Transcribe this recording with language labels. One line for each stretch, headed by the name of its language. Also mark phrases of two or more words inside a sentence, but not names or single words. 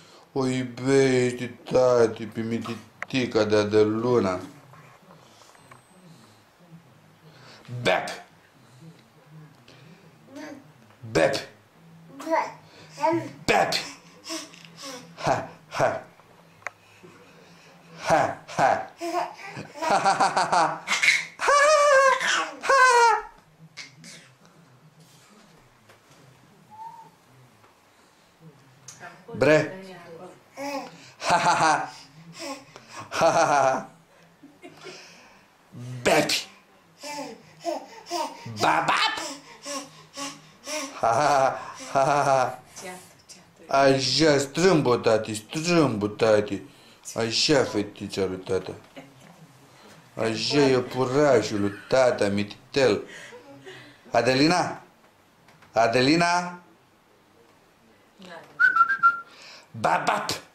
Romanian: O iubești, tati, pe mititica de Adeluna. Bep! Bep! Bep! Ha, ha! Ha, ha! Ha, ha, ha, ha! Bre! Ha ha ha! Ha ha ha! Bepi! Babap! Ha ha ha ha ha! Așa, strâmbă, tati, strâmbă, tati. Așa, fetița lui tata. Așa e purașul lui tata, mititel. Adelina? Adelina? Babap!